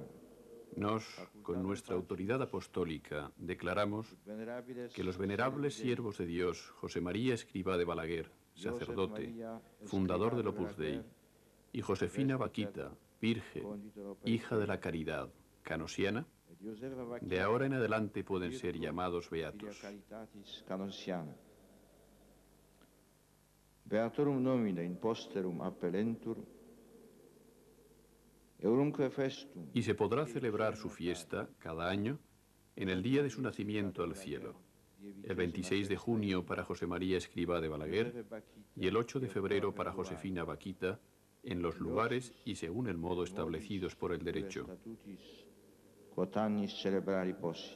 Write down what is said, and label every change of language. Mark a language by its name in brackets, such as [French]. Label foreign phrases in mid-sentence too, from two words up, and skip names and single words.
[Spanish] con nuestra autoridad apostólica, declaramos que los venerables siervos de Dios, José María Escrivá de Balaguer, sacerdote, fundador del Opus Dei, y Josefina Vaquita, virgen, hija de la caridad, canosiana, de ahora en adelante pueden ser llamados beatos. [Latin] Beatorum nomine in posterum appellentur, eurumque festum. [Spanish] Y se podrá celebrar su fiesta cada año en el día de su nacimiento al cielo, el 26 de junio para José María Escrivá de Balaguer y el 8 de febrero para Josefina Vaquita, en los lugares y según el modo establecidos por el derecho. [Latin] Quod annis celebrari possit.